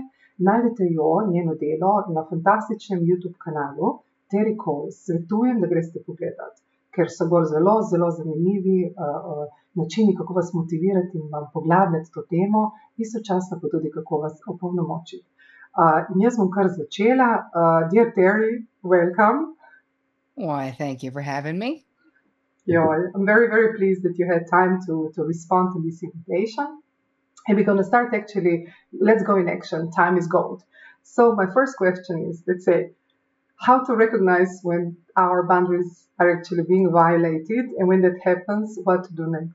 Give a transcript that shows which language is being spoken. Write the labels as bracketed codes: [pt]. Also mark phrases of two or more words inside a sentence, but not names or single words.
[sl] Najdete jo, njeno delo, na fantastičnem YouTube kanalu Terri Cole. Svetujem, da greste pogledati, ker so bolj zelo, zelo zanimivi načini, kako vas motivirati in vam poglabljati to temo, istočasno pa tudi, kako vas opolnomočiti. In jaz bom kar začela. [en] Dear Terri, welcome. Why, thank you for having me. I'm very, very pleased that you had time to respond to this invitation. And we're going to start actually, let's go in action. Time is gold. So my first question is, let's say, how to recognize when our boundaries are actually being violated, and when that happens, what to do next?